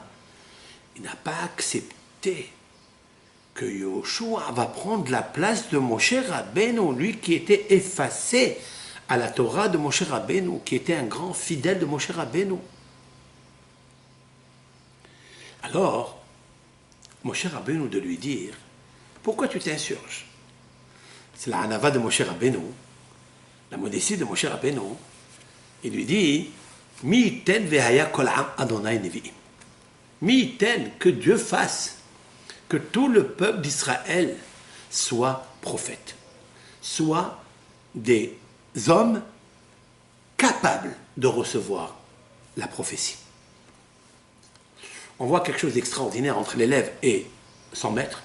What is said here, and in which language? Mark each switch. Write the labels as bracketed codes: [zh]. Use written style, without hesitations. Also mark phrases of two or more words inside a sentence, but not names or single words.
[fr] Il n'a pas accepté que Yoshua va prendre la place de Moshe Rabbeinu, lui qui était effacé à la Torah de Moshe Rabbeinu, qui était un grand fidèle de Moshe Rabbeinu. Alors, Moshe Rabbeinu de lui dire, pourquoi tu t'insurges? C'est la hanava de Moshe Rabbeinu, la modestie de Moshe Rabbeinu. Il lui dit, [he] מי יתן והיה כל עם אדוני נביאים. מי יתן, [fr] que Dieu fasse que tout le peuple d'Israël soit prophète, soit des hommes capables de recevoir la prophétie. On voit quelque chose d'extraordinaire entre l'élève et son maître.